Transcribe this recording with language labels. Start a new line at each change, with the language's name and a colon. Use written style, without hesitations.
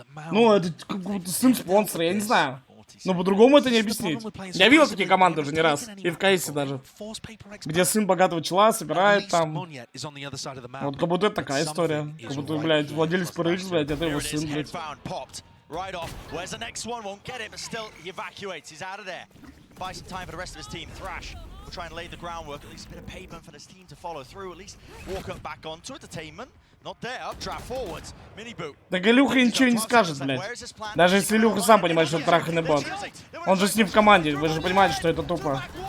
Russian: Ну, это как будто сын спонсора, я не знаю. Но по-другому это не объяснить. Я видел такие команды уже не раз. И в КСе даже. Где сын богатого чела собирает там. Вот как будто это такая история. Как будто, блядь, владелец ПРХ, блядь, это его сын, блядь.
English: Right off. Where's the next one? Won't get it, but still he evacuates. He's out of there. Buy some time for the rest of his team. Thrash will try and lay the groundwork. At least a bit of pavement for this team to follow through. At least walk up back onto entertainment. Not there. Trap forwards. Mini boot.
Russian: Так Илюха ничего не скажет, блядь. Даже если Илюха сам понимает, что это траханный бот. Он же с ним в команде. Вы же понимаете, что это тупо.